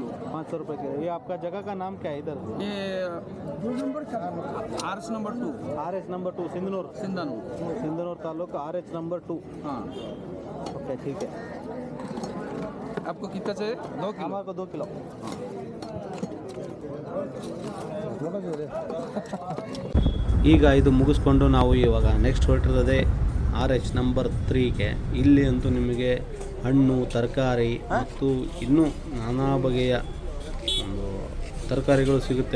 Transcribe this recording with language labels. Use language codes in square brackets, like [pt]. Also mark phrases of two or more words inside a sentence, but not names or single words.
[hi] 500 रुपये किलो। ये आपका जगह का नाम क्या है इधर? ये RS नंबर 2। RS नंबर 2 सिंधनूर तालुक RS नंबर 2। हाँ, ओके, ठीक है। आपको कितना चाहिए? 2 किलो। हमारे को 2 किलो। [kn] ಈಗ ಇದು ಮುಗಿಸ್ಕೊಂಡು ನಾವು ಇವಾಗ ನೆಕ್ಸ್ಟ್ ಹೊರಟಿರೋದೇ RH ನಂಬರ್ 3ಗೆ. ಇಲ್ಲಿ ಅಂತೂ ನಿಮಗೆ ಹಣ್ಣು, ತರಕಾರಿ ಮತ್ತು ಇನ್ನೂ ನಾನಾ ಬಗೆಯ ಒಂದು ತರಕಾರಿಗಳು ಸಿಗುತ್ತೆ.